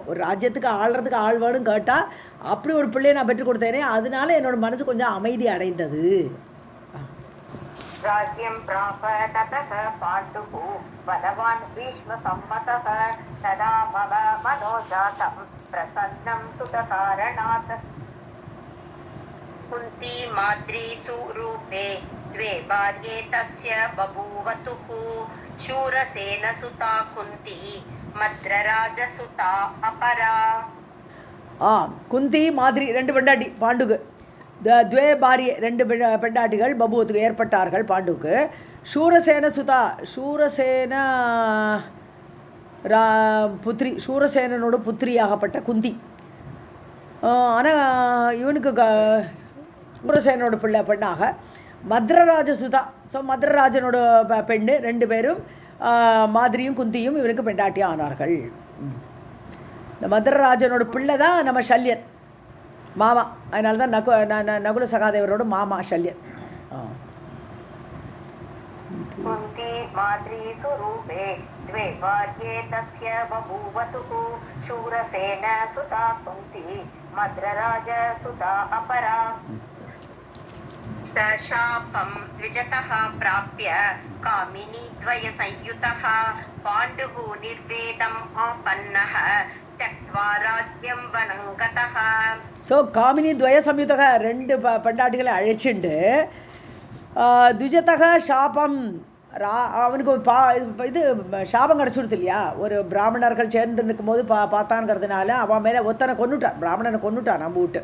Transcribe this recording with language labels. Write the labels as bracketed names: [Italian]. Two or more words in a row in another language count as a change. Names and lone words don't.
[Tamil] ஒரு ராஜ்யத்துக்கு ஆள்றதுக்கு ஆள் வேணும் கேட்டால் அப்படி ஒரு பிள்ளையை நான் பெற்றுக் கொடுத்தேனே, அதனால என்னோட மனசு கொஞ்சம் அமைதி அடைந்தது. [Sanskrit] राज्यं प्राप ततः पाण्डुः बलवान् भीष्म सम्मतः तदा मम मनोजातम् प्रसन्नम् सुतकारणात्. कुन्ती माद्री सुरूपे द्वे भार्ये तस्य बभूवतुः शूरसेन सुता कुन्ती मद्रराजसुता अपरा. [Tamil] குந்தி மாதிரி ரெண்டு பெண்டாட்டி பாண்டுக்கு. [Sanskrit] द्वे भार्ये [Tamil] ரெண்டு பெண்டாட்டிகள் பபுவத்துக்கு ஏற்பட்டார்கள் பாண்டுக்கு. [Sanskrit] शूरसेन सुता, [Tamil] சூரசேன புத்திரி, சூரசேனனோட புத்திரியாகப்பட்ட குந்தி. ஆனால் இவனுக்கு சூரசேனோட பெண்ணாக [Sanskrit] मद्रराज सुता. [Tamil] ஸோ மத்ரராஜனோட பெண்ணு, ரெண்டு பேரும் மாதிரியும் குந்தியும் இவனுக்கு பெண்டாட்டியாக ஆனார்கள். இந்த மத்ரராஜனோட பிள்ளை தான் நம்ம சல்யன் மாமா. அதனால தான் நகுல சகாதேவரோட மாமா சல்யன். [Sanskrit] कुन्ती माद्री स्वरूपे द्वे भार्ये तस्य बभूवतुः शूरसेन सुता कुन्ती मद्रराज सुता अपरा. स शापं द्विजतः प्राप्य कामिनी द्वय संयुतः पाण्डुः निर्वेदम् आपन्नः त्यक्त्वा राज्यं वनं गतः. [Tamil] ஸோ [Sanskrit] कामिनी द्वय संयुतः [Tamil] ரெண்டு பெண்டாட்டிகளை அழைச்சிண்டு [Sanskrit] द्विजतः शापम्, [Tamil] அவனுக்கு இது சாபம் கிடச்சிடுது இல்லையா. ஒரு பிராமணர்கள் சேர்ந்து நிற்கும்போது பார்த்தான்ங்கிறதுனால அவன் மேலே ஒத்தனை கொண்டுட்டான், பிராமணனை கொண்டுட்டான் நம்ம விட்டு.